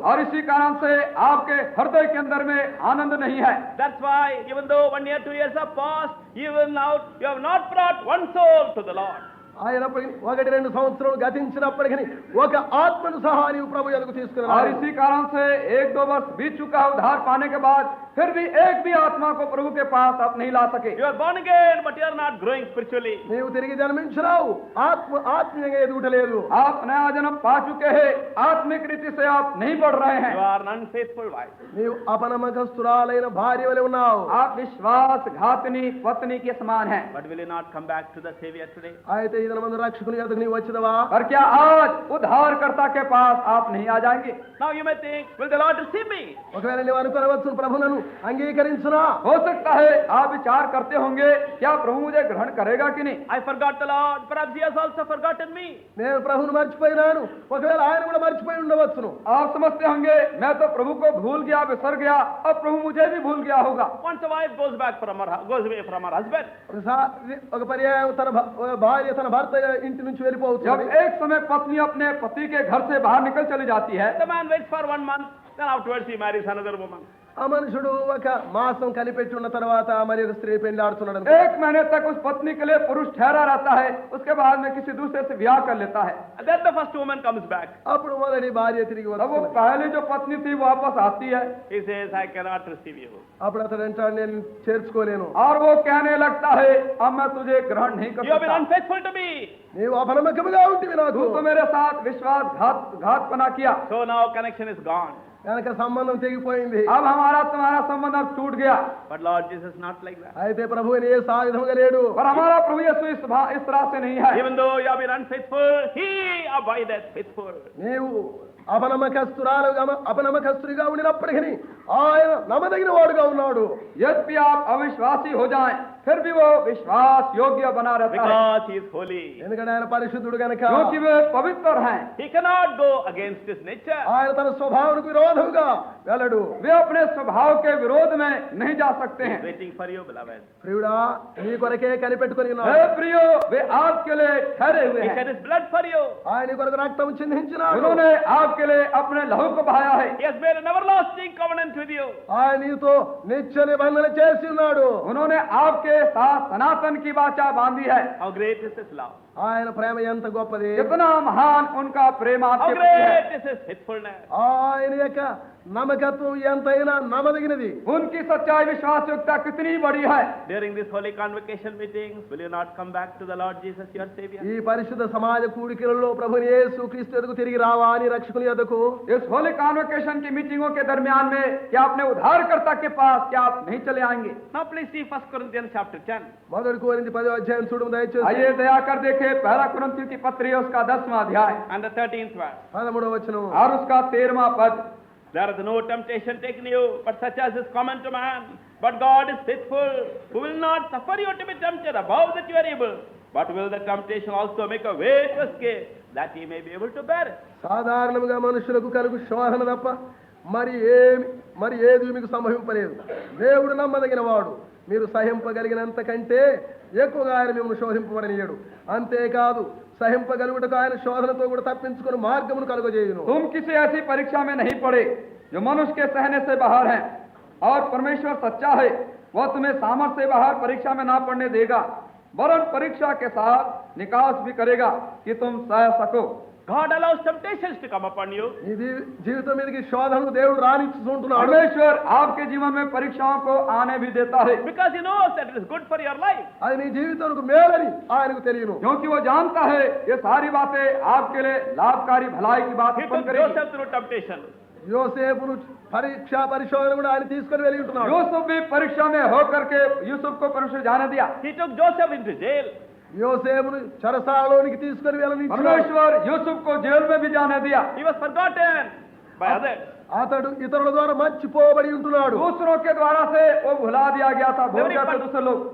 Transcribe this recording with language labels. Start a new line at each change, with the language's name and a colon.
Hindi: और इसी कारण से आपके हृदय के अंदर में आनंद नहीं है.
English: That's why even though 1 year, 2 years have passed, even now you have not brought one soul to the Lord.
Telugu: అయినప్పటికీ 1-2 సంవత్సరాలు గతించినప్పటికీ ఒక ఆత్మను సహా నీవు ప్రభు యొద్దకు తీసుకుని
Hindi: और
Telugu: రావాలి.
Hindi: इसी कारण से 1-2 वर्ष बीत चुका है उद्धार पाने के बाद, फिर भी एक भी आत्मा को प्रभु के पास आप नहीं ला सके.
English: You are born again, but you are not growing spiritually.
Telugu: నీవు తిరిగి జన్మించినావు, ఆత్మీయంగా ఎదుగుటలేదు.
Hindi: आप नया जन्म पा चुके हैं, आत्मिक रीति से आप नहीं बढ़ रहे हैं.
English: You are an unfaithful wife.
Telugu: నీవు అపనమ్మకస్తురాలైన భార్య వలె ఉన్నావు.
Hindi: आप विश्वासघातिनी पत्नी के समान हैं.
English: But will you not come back to the Savior today?
Telugu: అయితే ఈ దినమందు రక్షకుని యొద్దకు నీవు వచ్చిదవా?
Hindi: पर क्या आज उद्धारकर्ता के पास आप नहीं आ जाएंगे?
English: Now you may think, will the Lord receive me?
Telugu: ఒకవేళ నీవు అనుకోవచ్చు ప్రభువును అంగీకరించునా?
Hindi: हो सकता है आप विचार करते होंगे क्या प्रभु मुझे ग्रहण करेगा कि नहीं।
English: I forgot the Lord, perhaps He has also forgotten me.
Telugu: నేను ప్రభువును మర్చిపోయినాను, ఒకవేళ ఆయన కూడా మర్చిపోయి ఉండవచ్చును.
Hindi: आप समझते होंगे मैं तो प्रभु को भूल गया, बिसर गया, अब प्रभु मुझे भी भूल गया होगा।
English: Once a wife goes away from her husband,
Telugu: ఒక పర్యాయం ఒక భార్య తన భర్త ఇంటి నుంచి
Hindi: जब
Telugu: వెళ్ళిపోతుంది.
Hindi: एक समय पत्नी अपने पति के घर से बाहर निकल चली जाती है,
English: the man waits for 1 month, then afterwards he marries another woman.
Telugu: ఆ మనుషుడు ఒక మాసం కనిపెట్టి ఉన్న తర్వాత మరి ఒక స్త్రీ పెళ్లి ఆడుతున్నాడు అనుకో.
Hindi: एक महीने तक उस पत्नी के लिए पुरुष ठहरा रहता है, उसके बाद में किसी दूसरे से ब्याह कर लेता है।
English: And then the first woman comes back.
Telugu: అప్పుడు మొదటి భార్య తిరిగి
Hindi: तब वो
Telugu: వస్తుంది.
Hindi: पहली जो पत्नी थी वो वापस आती है
English: He says, I cannot receive you.
Telugu: అప్పుడు అతడు అంటాడు, నేను చేర్చుకోలేను.
Hindi: और वो कहने लगता है अब मैं तुझे ग्रहण नहीं कर
English: You have been
Hindi: सकता,
English: unfaithful to me.
Telugu: నీవు అపనమ్మకముగా ఉంటివి నాకు.
Hindi: तू तो मेरे साथ घात बना किया,
English: So now connection is gone.
Telugu: కనుక సంబంధం తెగిపోయింది.
Hindi: अब हमारा तुम्हारा संबंध अब टूट गया।
English: But Lord Jesus not like that.
Telugu: అయితే ప్రభు ఏ సాయుధముగా లేడు.
Hindi: पर हमारा प्रभु यीशु इस तरह से नहीं है।
English: Even though you have been unfaithful, He abideth faithful.
Telugu: నీవు అపనమ్మకస్తుడిగా ఉండినప్పటికీ ఆయన నమ్మదగిన వాడుగా ఉన్నాడు.
Hindi: यद्यपि आप अविश्वासी हो जाएं, फिर भी वो विश्वास योग्य बना रहता है,
English: Because He is holy.
Telugu: ఎందుకంటే ఆయన పరిశుద్ధుడు గనక.
Hindi: क्योंकि वे पवित्र हैं।
English: He cannot go against His nature.
Telugu: ఆయన తన స్వభావానికి విరోధముగా వెళ్ళడు.
Hindi: वे अपने स्वभाव के विरोध में नहीं जा सकते हैं।
English: Waiting for you, beloved.
Telugu: ప్రియుడా, నీ కొరకే కనిపెట్టుకొని
Hindi: हे
Telugu: ఉన్నాడు.
Hindi: प्रियो, वे आपके लिए ठहरे हुए
English: He
Hindi: हैं।
English: shed His blood for you.
Telugu: ఆయన నీ కొరకు రక్తం చిందించినాడు.
Hindi: उन्होंने आपके लिए अपने लहू को बहाया है।
English: He has made an everlasting covenant with you.
Telugu: ఆయన నీతో నిత్య నిబంధన చేసి ఉన్నాడు.
Hindi: उन्होंने आपके साथ सनातन की वाचा बांधी है।
English: How great is His love.
Telugu: ఆయన ప్రేమ ఎంత గొప్పది.
Hindi: कितना महान उनका प्रेम
English: How
Hindi: आपके प्रति है।
English: great is His faithfulness.
Telugu: ఆయన యొక్క నమ్మకత్వం ఎంతైనా నమ్మదగినది.
Hindi: उनकी सच्चाई विश्वासयोग्यता कितनी बड़ी है।
English: During this holy convocation meetings, will you not come back to the Lord Jesus, your Savior?
Telugu: ఈ పరిశుద్ధ సమాజ కూడికలలో ప్రభుని యేసు క్రీస్తు ఎదుగు తిరిగి రావా అని రక్షకుని ఎదుకు.
Hindi: इस होली कॉन्वोकेशन की मीटिंगों के दरमियान में क्या अपने उद्धारकर्ता के पास क्या आप नहीं चले आएंगे।
English: Now please see 1 Corinthians chapter 10.
Telugu: మొదటి కొరింథీ 10వ అధ్యాయం చూడము దయచేసి.
Hindi: आइए दया कर देखे पहला कुरिन्थियों की पत्री है उसका 10वां अध्याय
English: And the 13th verse.
Telugu: 13వ వచనం.
Hindi: और उसका 13वां पद।
English: There is no temptation taken you, but such as is common to man. But God is faithful, who will not suffer you to be tempted above that you are able, but will the temptation also make a way to escape, that ye may be able to bear it.
Telugu: సాధారణంగా మనుషులకు కలుగు శోధన తప్ప మరి ఏది మీకు సంభవింపలేదు. దేవుడు నమ్మదగిన వాడు, మీరు సహింపగలిగినంత కంటే ఎక్కువగా ఆయన మిమ్మల్ని శోధింపబడనీయడు. అంతేకాదు సహింపగలుగుటకు ఆయన శోధనతో కూడా తప్పించుకుని మార్గమును కలుగజేయును.
Hindi: तुम किसी ऐसी परीक्षा में नहीं पड़े जो मनुष्य के सहने से बाहर है, और परमेश्वर सच्चा है, वह तुम्हें सामर्थ्य से बाहर परीक्षा में ना पड़ने देगा, वरन परीक्षा के साथ निकास भी करेगा कि तुम सह सको।
English: God allows temptations to come upon you.
Telugu: నీ జీవితం మీదకి శోధనను దేవుడు రానిచ్చుకుంటున్నాడు.
Hindi: परमेश्वर आपके जीवन में परीक्षाओं को आने भी देता है,
English: Because He knows that it is good for your life.
Telugu: అది నీ జీవితానికి మేలని ఆయనకు తెలియను.
Hindi: क्योंकि वो जानता है ये सारी बातें आपके लिए लाभकारी भलाई की बात
English: He
Hindi: उत्पन्न
English: took
Hindi: करेगी।
English: Joseph through temptation.
Telugu: యోసేపును పరిశోధన కూడా ఆయన తీసుకొని వెళ్ళి ఉంటున్నాడు.
Hindi: यूसुफ भी परीक्षा में होकर के यूसुफ को परमेश्वर जाने दिया।
English: He took Joseph into jail.
Telugu: యోసేపును చెరసాలలోనికి తీసుకొని వెళ్ళని
Hindi: परमेश्वर यूसुफ को जेल में भी जाने दिया।
English: He was forgotten by others.
Telugu: అతడు ఇతరుల ద్వారా మర్చిపోబడి ఉంటున్నాడు.
Hindi: दूसरों के द्वारा से वो भुला दिया गया था, भूल गया था दूसरे लोग।